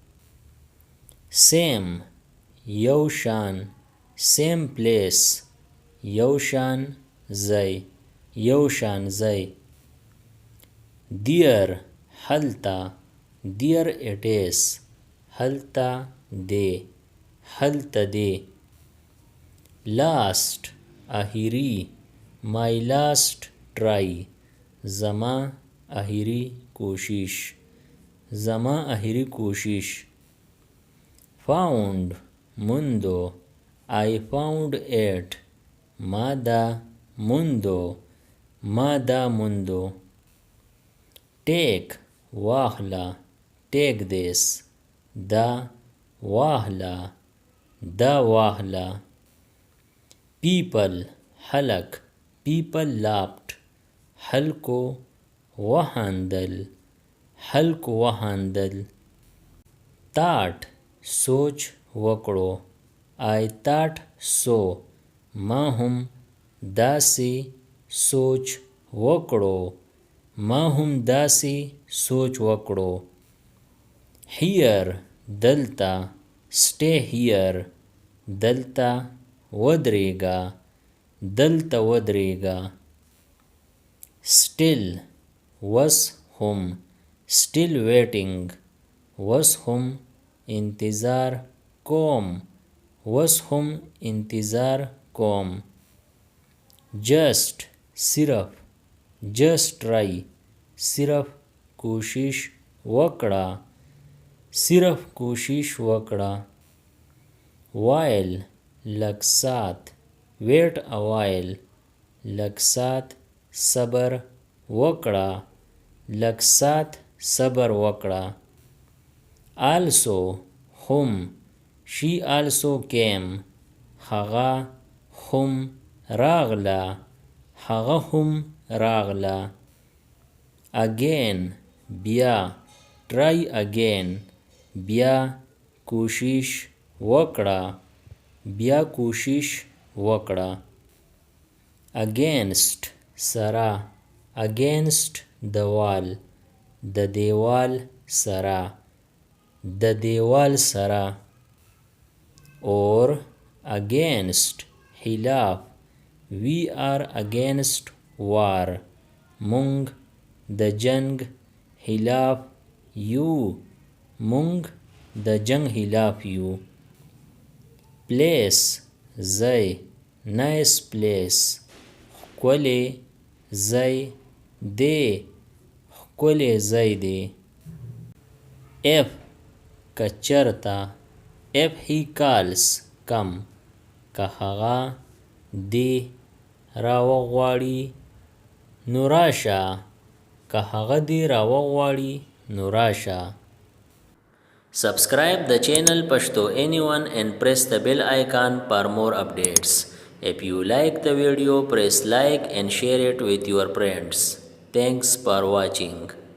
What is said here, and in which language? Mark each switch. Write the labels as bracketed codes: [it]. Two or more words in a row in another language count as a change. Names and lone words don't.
[ps] سیم یو شان [en] same place [ps] یو شان ځای یو شان ځای دیر هلته [en] there it is [ps] هلته دی هلته دی لاست اخیری [en] my last try [ps] زما اخیری کوشش زما اخیری کوشش found موندو [en] I found it [ps] ما دا موندو ما دا موندو take واخلا [en] take this [ps] دا واخلا دا واخلا people خلق [en] people laughed [ps] خلکو وخندل خلکو وخندل thought سوچ وکړو [en] I thought so [ps] ما هم داسې سوچ وکړو ما هم داسې سوچ وکړو here دلته [en] stay here [ps] دلته ودرېږه دلته ودرېږه [en] still was [ps] هم [en] still waiting was [ps] هم انتظار کوم was هم انتظار کوم just صرف [en] just try [ps] صرف کوشش وکړه صرف کوشش وکړه while لږ سات [en] wait a while [ps] لږ سات صبر وکړه لږ سات صبر وکړه also هم [en] she also came [ps] هغه هم راغله هغه هم راغله again بیا [en] try again [ps] بیا کوشش وکړه بیا کوشش وکړه against سره [en] against the wall [ps] د دیوال سره د دیوال سره [en] or against [ps] خلاف [en] we are against war [ps] مونږ د جنگ خلاف یو مونږ د جنگ خلاف یو place ځای [en] nice place [ps] ښکلی ځای دی ښکلی ځای دی if که چرته [en] if he calls [ps] کم که هغه دی راوغواړي نو راشه که هغه دی راوغواړي نو راشه [en] Subscribe the channel Pashto Anyone and press the bell icon for more updates. If you like the video, press like and share it with your friends. Thanks for watching.